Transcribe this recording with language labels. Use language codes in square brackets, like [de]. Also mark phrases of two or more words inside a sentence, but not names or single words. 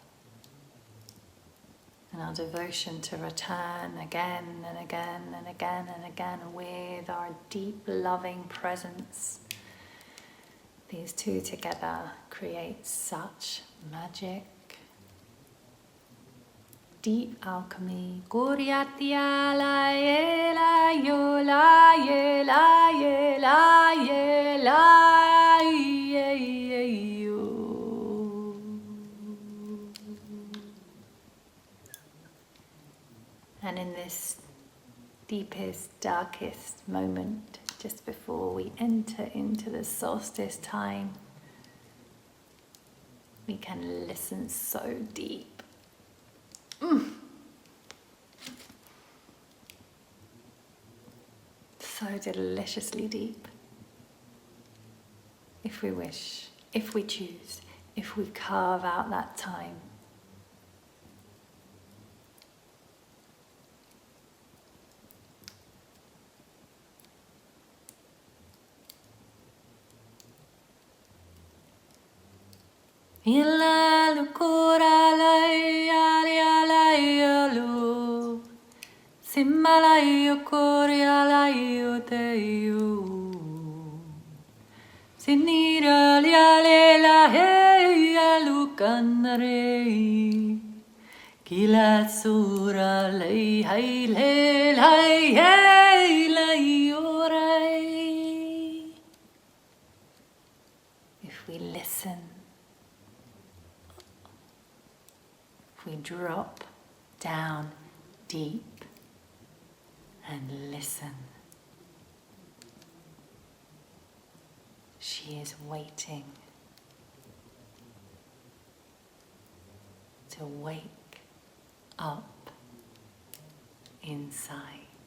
[en] And our devotion to return again and again and again and again with our deep loving presence. These two together create such magic. Deep alchemy. Guriatia la ye la yo la ye la ye la ye la ye yo. And in this deepest, darkest moment, just before we enter into the solstice time, we can listen so deep so deliciously deep. If we wish, if we choose, if we carve out that time. Ila lukura lai ali alu simalayo koria lai teyu sinira liale la hey alukanare kila sura lai hai le lai hey lai orai. If we listen, if we drop down deep and listen, she is waiting to wake up inside.